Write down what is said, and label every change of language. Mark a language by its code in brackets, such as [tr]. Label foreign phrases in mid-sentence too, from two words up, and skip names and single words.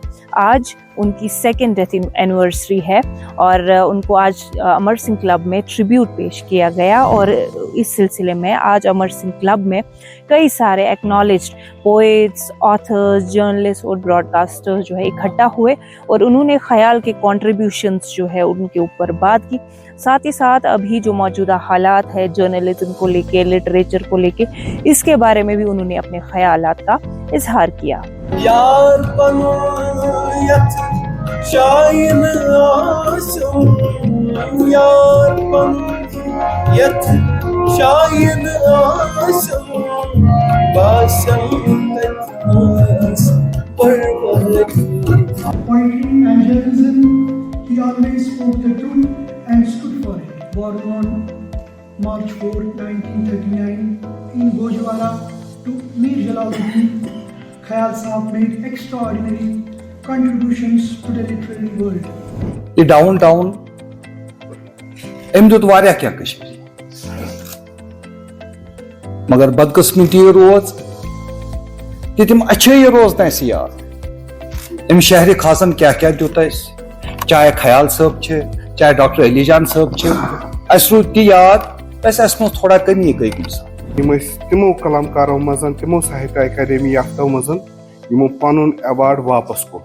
[ur] آج ان کی [en] 2nd death anniversary [ur] ہے اور ان کو آج امر سنگھ کلب میں ٹریبیوٹ پیش کیا گیا اور اس سلسلے میں آج امر سنگھ کلب میں کئی سارے [en] acknowledged poets, authors, journalist [ur] اور براڈ کاسٹرز جو ہے اکٹھا ہوئے اور انہوں نے خیال کے کنٹریبیوشنز جو ہے ان کے اوپر بات کی. ساتھ ہی ساتھ ابھی جو موجودہ حالات ہے جرنلزم کو لے کے, لٹریچر کو لے کے, اس کے بارے میں بھی انہوں نے اپنے خیالات کا اظہار کیا. [ks] یار بنایت شاین آسو, یار بنایت شاین آسو, باشم تکاس پرورد. [en] Poetry and journalism, he always spoke the truth and stood for it. Born on March 4, 1939 in Gojwara to Mir Jalaluddin, Khayal Sahab made extraordinary contributions to the literary world. [ks] یہ ڈاؤن ٹاؤن أمۍ دیُت واریاہ کینٛہہ کشمیٖری, مگر بدقسمتی روز کہ تِم اچھے روز نہٕ اَسہِ یاد. أمۍ شہرِ خاصن کیٛاہ کیٛاہ دیُت اَسہِ, چاہے خیال صٲب چھِ, چاہے ڈاکٹر علی جان صٲب چھِ, اَسہِ روٗد تہِ یاد, بس اَسہِ منٛز تھوڑا کمی گٔے کُنہِ ساتہٕ. یِم ٲسۍ تِمو کلامکارو منٛز, تِمو ساہتیہ اکیڈمی یافتو منٛز یِمو پنُن ایوارڈ واپس کوٚر.